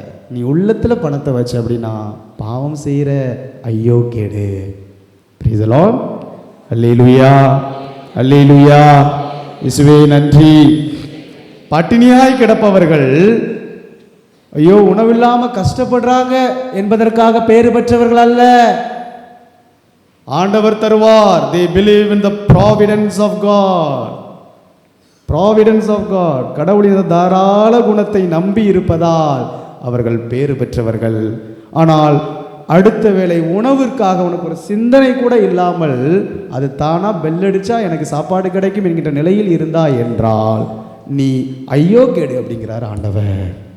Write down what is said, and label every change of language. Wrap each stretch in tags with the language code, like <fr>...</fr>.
<ta>நீ உள்ளத்தில் பணத்தை வச்ச அப்படின்னா பாவம் செய்கிற, ஐயோ கேடு.</ta> <en>Praise the lord.</en> <ta>அல்லேலூயா, அல்லேலூயா. இயேசுவே நன்றி. பட்டினியாய் கிடப்பவர்கள், ஐயோ உணவில்லாமல் கஷ்டப்படுறாங்க என்பதற்காக பேறு பெற்றவர்கள் அல்ல. ஆண்டவர் தருவார்.</ta> <en>they believe in the providence of God. providence of God.</en> <ta>கடவுளின் தாராள குணத்தை நம்பி இருப்பதால் அவர்கள் பேறு பெற்றவர்கள். ஆனால் அடுத்த வேளை உணவிற்காக உனக்கு ஒரு சிந்தனை கூட இல்லாமல் அது தானா பெல்லடிச்சா எனக்கு சாப்பாடு கிடைக்கும் என்கின்ற நிலையில் இருந்தா என்றால் நீ ஐயோ கேடு அப்படிங்கிறார் ஆண்டவர்.</ta>